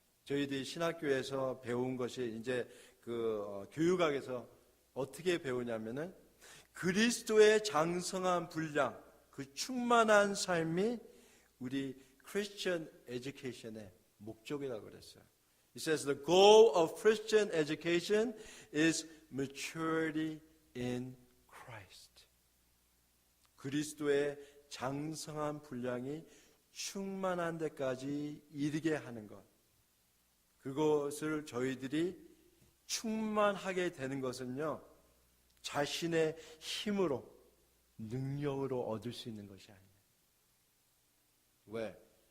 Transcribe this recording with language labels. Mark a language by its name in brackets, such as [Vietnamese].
[Korean] 저희들이 신학교에서 배운 것이 이제 교육학에서 어떻게 배우냐면은 그리스도의 장성한 분량, 그 충만한 삶이 우리 Christian education의 목적이라고 그랬어요. [English] It says the goal of Christian education is maturity in Christ. [Korean] 그리스도의 장성한 분량이 충만한 데까지 이르게 하는 것. 그것을 저희들이 충만하게 되는 것은요, 자신의 힘으로, 능력으로 얻을 수 있는 것이 아니에요. 왜?